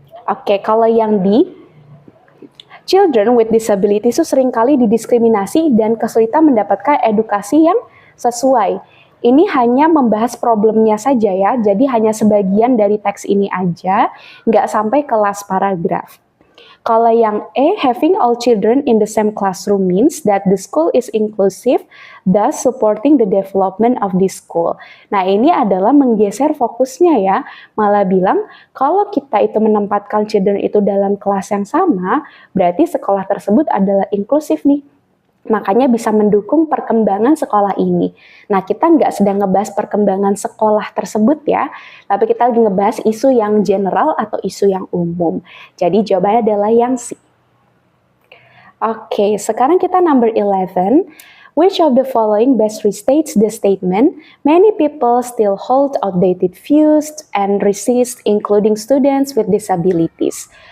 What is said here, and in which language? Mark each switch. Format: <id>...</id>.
<id>Oke, kalau yang D,</id> <en>children with disabilities</en> <id>itu seringkali didiskriminasi dan kesulitan mendapatkan edukasi yang sesuai. Ini hanya membahas problemnya saja ya, jadi hanya sebagian dari teks ini aja, nggak sampai ke last paragraph. Kalau yang E,</id> <en>having all children in the same classroom means that the school is inclusive, thus supporting the development of this school.</en> <id>Nah, ini adalah menggeser fokusnya ya, malah bilang kalau kita itu menempatkan children itu dalam kelas yang sama, berarti sekolah tersebut adalah inklusif nih. Makanya bisa mendukung perkembangan sekolah ini. Nah, kita nggak sedang ngebahas perkembangan sekolah tersebut ya, tapi kita lagi ngebahas isu yang general atau isu yang umum. Jadi jawabannya adalah yang C. Oke, sekarang kita number 11.</id> <en>Which of the following best restates the statement, many people still hold outdated views and resist including students with disabilities.</en>